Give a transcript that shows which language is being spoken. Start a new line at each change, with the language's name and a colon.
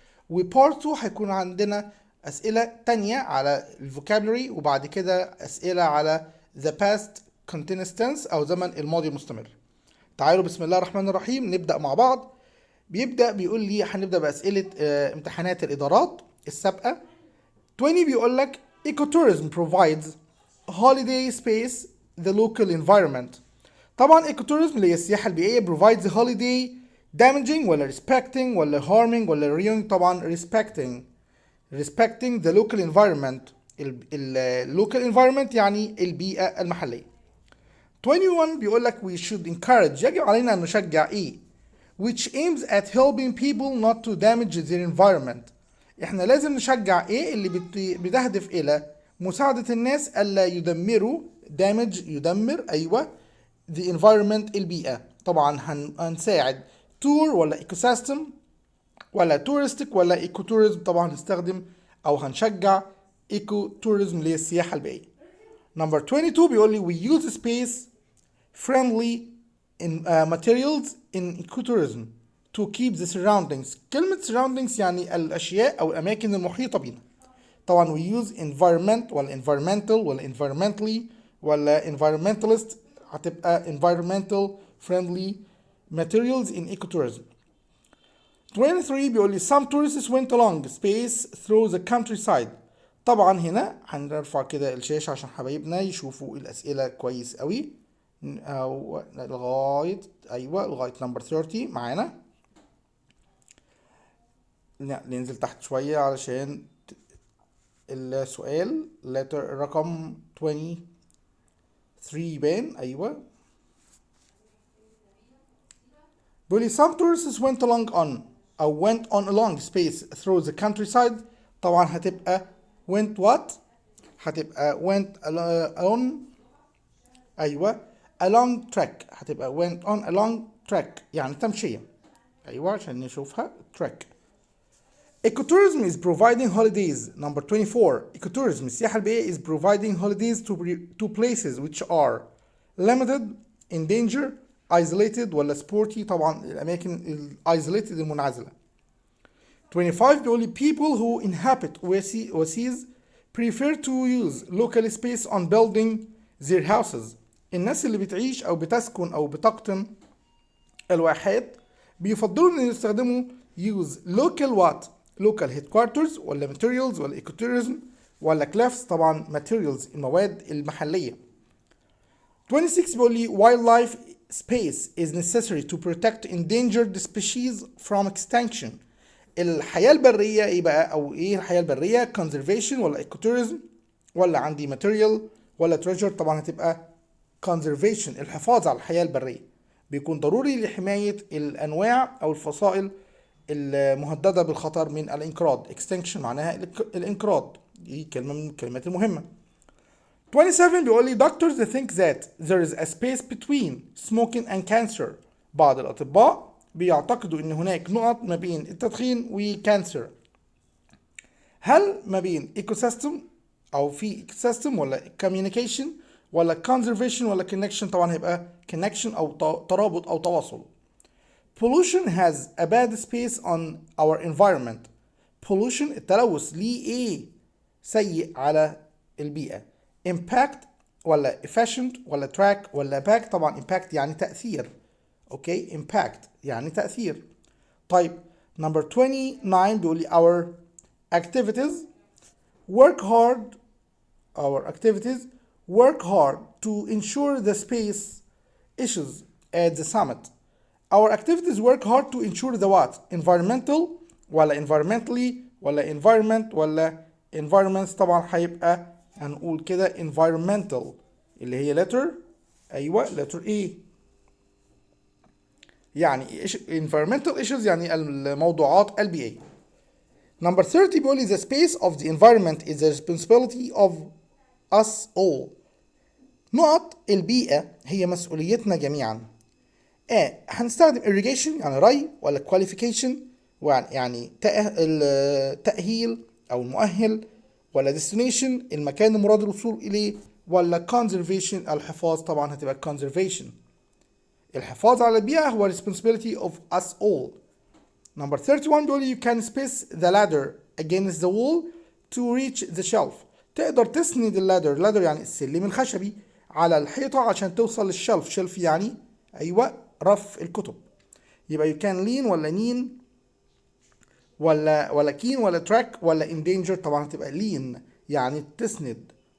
Arabic: وبارت 2 هيكون عندنا أسئلة تانية على الفوكابولري، وبعد كده أسئلة على
English: the past continuous tense
Arabic: أو زمن الماضي المستمر. تعالوا بسم الله الرحمن الرحيم نبدأ مع بعض. بيقول لي هنبدأ بأسئلة امتحانات الإدارات السابقة.
English: 20
Arabic: بيقول لك
English: ecotourism provides holiday space the local environment. طبعا ecotourism
Arabic: اللي هي السياحة البيئية
English: provides holiday damaging ولا respecting ولا harming ولا ruining؟ طبعا respecting the local environment.
Arabic: local environment يعني البيئة المحلية.
English: 21
Arabic: بيقول لك
English: we should encourage،
Arabic: يجب علينا أن نشجع إيه؟
English: which aims at helping people not to damage their environment.
Arabic: إحنا لازم نشجع إيه اللي بتهدف إلى مساعدة الناس ألا يدمروا يدمر أيوة the environment البيئة. طبعا هنساعد tour ولا ecosystem ولا touristic ولا ecotourism. طبعا هنستخدم أو هنشجع ecotourism اللي هي السياحة البيئية.
English: Number 22
Arabic: بيقول لي
English: we use space friendly in materials in ecotourism to keep the surroundings.
Arabic: كلمة surroundings يعني الأشياء أو الأماكن المحيطة بنا.
English: طبعا we use environment ولا environmental ولا environmentally ولا environmentalist، هتبقى environmental friendly materials in ecotourism. 23
Arabic: بيقول لي
English: some tourists went along space through the countryside.
Arabic: طبعا هنا هنرفع كده الشاشة عشان حبايبنا يشوفوا الأسئلة كويس قوي. أو لغاية نمبر 30 معانا. ننزل تحت شوية علشان السؤال رقم 23 يبان. أيوة بيقول لي
English: some tourists went on along space through the countryside. طبعا هتبقى went what؟ هتبقى went on أيوة along track، هتبقى went on along track
Arabic: يعني تمشية. أيوة عشان نشوفها track.
English: Ecotourism is providing holidays. Number 24 ecotourism
Arabic: السياحة البيئية
English: is providing holidays to places which are limited, endangered, isolated ولا sporty.
Arabic: طبعا الأماكن isolated المنعزلة.
English: 25
Arabic: بيقول لي
English: people who inhabit overseas prefer to use local space on building their houses.
Arabic: الناس اللي بتعيش أو بتسكن أو بتقطن الواحات بيفضلوا إن يستخدموا use local headquarters ولا materials ولا ecotourism ولا cliffs. طبعا materials المواد المحلية.
English: 26
Arabic: بيقول لي
English: wildlife space is necessary to protect endangered species from extinction.
Arabic: الحياة البرية ايه بقى او ايه الحياة البرية؟ conservation ولا ecotourism ولا عندي material ولا treasure؟ طبعا هتبقى conservation الحفاظ على الحياة البرية، بيكون ضروري لحماية الأنواع أو الفصائل المهددة بالخطر من الانقراض. extinction معناها الانقراض، دي كلمة من الكلمات المهمة.
English: 27
Arabic: بيقول لي
English: doctors think that there is a space between smoking and cancer.
Arabic: بعض الأطباء بيعتقدوا ان هناك نقط ما بين التدخين وكانسر. هل ما بين ecosystem او في ecosystem ولا communication ولا conservation ولا connection؟ طبعا هيبقى connection او ترابط او تواصل.
English: pollution has a bad space on our environment.
Arabic: pollution التلوث ليه ايه سيء على البيئة؟ impact ولا efficient ولا track ولا back؟ طبعا impact يعني تأثير. اوكي impact يعني تأثير.
English: طيب number 29
Arabic: بيقول لي
English: our activities work hard to ensure the space issues at the summit. Our activities work hard to ensure the what؟ environmental ولا environmentally
Arabic: ولا environment ولا environments؟ طبعا هيبقى هنقول كده environmental اللي هي letter، ايوه letter A. يعني environmental issues يعني الموضوعات البيئية.
English: Number 30
Arabic: بيقول لي
English: the space of the environment is the responsibility of us all.
Arabic: نقط البيئة هي مسؤوليتنا جميعا. هنستخدم irrigation يعني ري، ولا qualification يعني التأهيل أو المؤهل، ولا destination المكان المراد الوصول إليه، ولا conservation الحفاظ؟ طبعا هتبقى conservation. الحفاظ على البيئة هو
English: responsibility of us all. Number 31
Arabic: بيقول
English: you can space the ladder against the wall to reach the shelf.
Arabic: تقدر تسند اللادر يعني السلم الخشبي على الحيطة عشان توصل للشلف. شلف يعني أيوة رف الكتب. يبقى
English: you can lean
Arabic: ولا نين ولا كين ولا track ولا endanger؟ طبعا هتبقى lean يعني تسند.